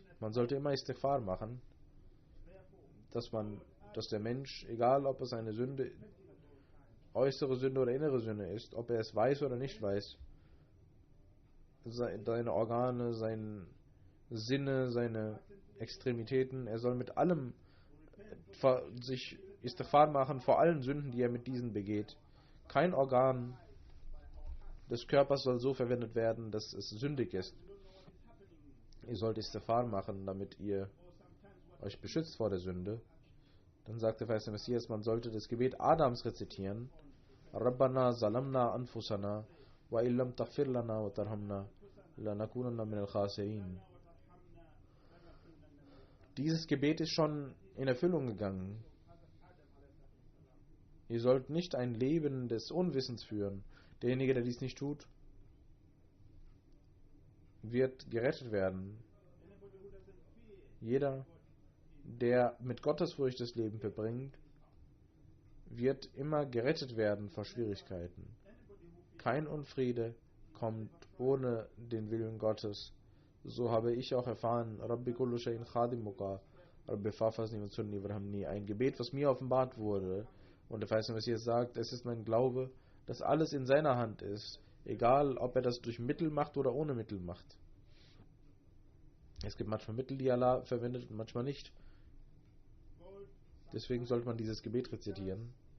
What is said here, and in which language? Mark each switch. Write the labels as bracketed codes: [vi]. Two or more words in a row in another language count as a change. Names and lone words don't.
[de] Man sollte immer Istighfar machen, dass der Mensch, egal ob es eine Sünde, äußere Sünde oder innere Sünde ist, ob er es weiß oder nicht weiß, seine Organe, seine Sinne, seine Extremitäten, er soll mit allem sich Istighfar machen vor allen Sünden, die er mit diesen begeht. Kein Organ des Körpers soll so verwendet werden, dass es sündig ist. Ihr sollt Istighfar machen, damit ihr euch beschützt vor der Sünde. Dann sagte der Messias, man sollte das Gebet Adams rezitieren. [ar] ربنا ظلمنا أنفسنا وإن لم تغفر لنا وترحمنا لنكونن من الخاسرين. [de] Dieses Gebet ist schon in Erfüllung gegangen. Ihr sollt nicht ein Leben des Unwissens führen. Derjenige, der dies nicht tut, wird gerettet werden. Jeder, der mit Gottesfurcht das Leben verbringt, wird immer gerettet werden vor Schwierigkeiten. Kein Unfriede kommt ohne den Willen Gottes. So habe ich auch erfahren, [ar] رب كل شيء خادمك، رب فاحفظني وانصرني وارحمني, [de] ein Gebet, was mir offenbart wurde. Und der Verheißene Messias sagt, es ist mein Glaube, dass alles in seiner Hand ist, egal ob er das durch Mittel macht oder ohne Mittel macht. Es gibt manchmal Mittel, die Allah verwendet und manchmal nicht. Deswegen sollte man dieses Gebet rezitieren.